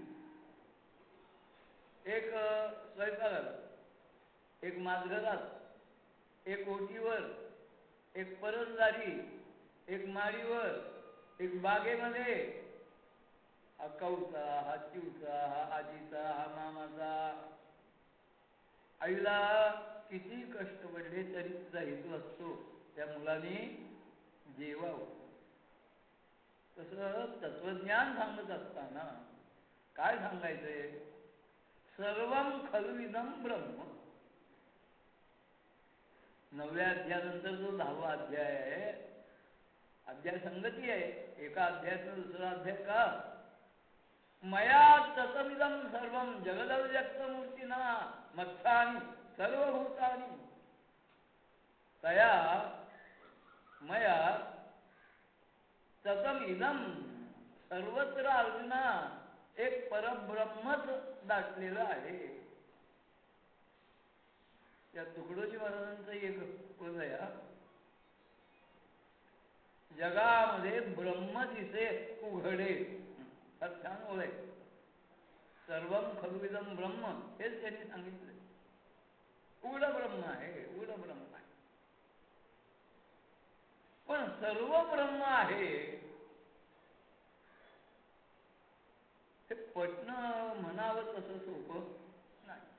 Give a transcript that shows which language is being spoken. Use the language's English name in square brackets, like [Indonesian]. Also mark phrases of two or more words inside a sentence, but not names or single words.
[Marathi] एक स्वयंपाकघरात, एक माजघरात, एक ओटीवर, एक परसदारी, एक माडीवर, एक बागेमध्ये हा कौचा, हा चिवचा, हा आजीचा, हा मामाचा. आईला किती कष्ट पडले तरी तिचा हेतू असतो त्या मुलाने जेवावं. तसं तत्वज्ञान सांगत असताना काय सांगायचंय? [Sanskrit] सर्वं खल्विदं ब्रह्म. [Marathi] 9व्या अध्यायानंतर जो 10वा अध्याय आहे, अध्याय संगती आहे. एका अध्यायाचा दुसरा अध्याय का? [Sanskrit] मया ततमिदं सर्वं जगदव्यक्तमूर्तिना मत्थानि सर्वभूतानि. तया मया ततमिदं. [Marathi] सर्वत्र अर्जुना एक परब्रह्मच दाटलेलं आहे. या तुकडोजी महाराजांचं एक पद आहे. जगामध्ये ब्रह्म दिसे उघडे. छान ओळ आहे. [Sanskrit] सर्वं खल्विदं ब्रह्म [Marathi] हेच त्यांनी सांगितलं. उघड ब्रह्म आहे, उघड ब्रह्म आहे. पण सर्व ब्रह्म आहे हे पटणं म्हणावं तसं सोपं नाही.